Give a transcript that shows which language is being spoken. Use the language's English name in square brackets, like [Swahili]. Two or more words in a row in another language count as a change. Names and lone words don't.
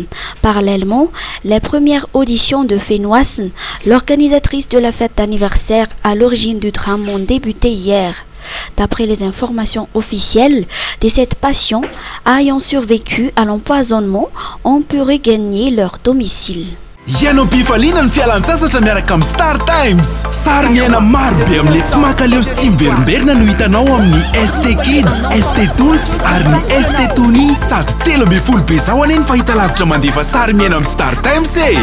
[French] Parallèlement, les premières auditions de Fénoise, l'organisatrice de la fête d'anniversaire à l'origine du drame, ont débuté hier. D'après les informations officielles, 17 patients ayant survécu à l'empoisonnement ont pu regagner leur domicile. [Malagasy] Ianao am-pifaliana ny fialan-tsasatra miaraka amin'ny Star Times. Sary miaina maro be amin'ilay tsy makaleo sy tsy miverimberina no hitanao amin'ny ST Kids, ST Toons ary ny ST Tony. Sady 13 be zao anie ny fahitalavitra mandefa sary miaina amin'ny Star Times e.